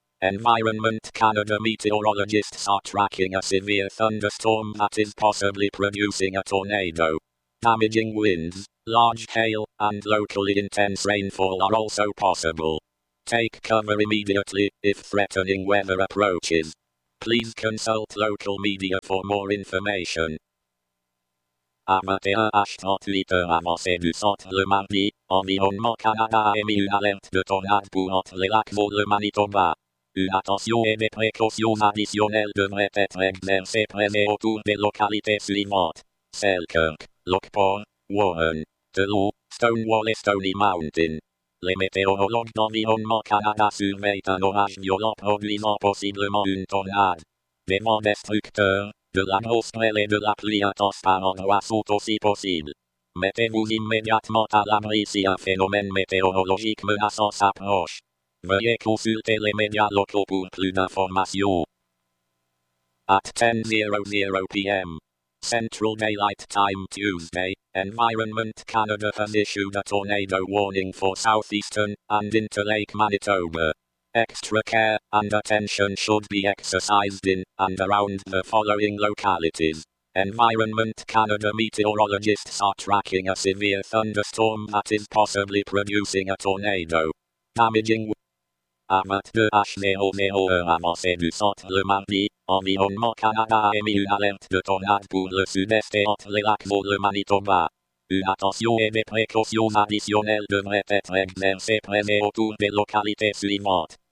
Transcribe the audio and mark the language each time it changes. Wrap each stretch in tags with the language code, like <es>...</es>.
<en>Environment Canada meteorologists are tracking a severe thunderstorm that is possibly producing a tornado. Damaging winds, large hail, and locally intense rainfall are also possible. Take cover immediately if threatening weather approaches. Please consult local media for more information.</en> <fr>À 21h38 avancée du centre le mardi, Environnement Canada a émis une alerte de tornade pour entre les lacs Vaux le Manitoba. Une attention et des précautions additionnelles devraient être exercées près et autour des localités suivantes: Selkirk, Lockport, Warren, Toulon, Stonewall et Stony Mountain. Les météorologues d'Environnement Canada surveillent un orage violent produisant possiblement une tornade. Des vents destructeurs, de la grosse grêle et de la pluie intense par endroits sont aussi possibles. Mettez-vous immédiatement à l'abri si un phénomène météorologique menaçant s'approche. Veuillez consulter les médias locaux pour plus d'informations.</fr> <en>At 10:00 p.m. Central Daylight Time Tuesday, Environment Canada has issued a tornado warning for southeastern and Interlake Manitoba. Extra care and attention should be exercised in and around the following localities. Environment Canada meteorologists are tracking a severe thunderstorm that is possibly producing a tornado. Damaging</en> <fr>À 22h00 avancée du centre le mardi, Environnement Canada a émis une alerte de tornade pour le sud-est et entre les lacs Vaux le Manitoba. Une attention et des précautions additionnelles devraient être exercées près et autour des localités suivantes.</fr>